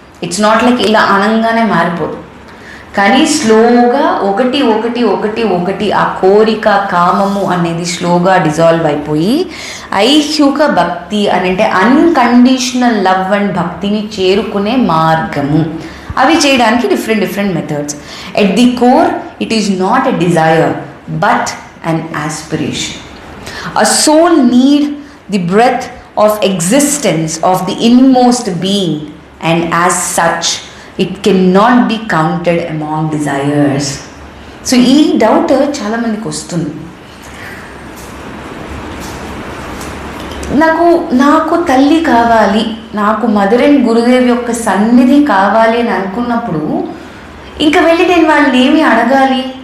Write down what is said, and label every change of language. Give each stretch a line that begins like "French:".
English: it's not like
Telugu: ఇలా అనంగానే మారిపోదు, కానీ స్లోగా ఒకటి ఒకటి ఒకటి ఒకటి ఆ కోరిక కామము అనేది స్లోగా డిజాల్వ్ అయిపోయి ఐహ్యుక భక్తి అని అంటే అన్కండిషనల్ లవ్ అండ్ భక్తిని చేరుకునే మార్గము. అవి చేయడానికి different methods.
English: At the core it is not a desire but an aspiration. A soul need the breath of existence of the inmost being, and as such it cannot be counted among desires.
Telugu: So ee doubt చాలా మందికి వస్తుంది. నాకు తల్లి కావాలి, నాకు mother and Gurudev యొక్క సన్నిధి కావాలి అని అనుకున్నప్పుడు ఇంకా వెళ్ళి నేను వాళ్ళని ఏమి అడగాలి?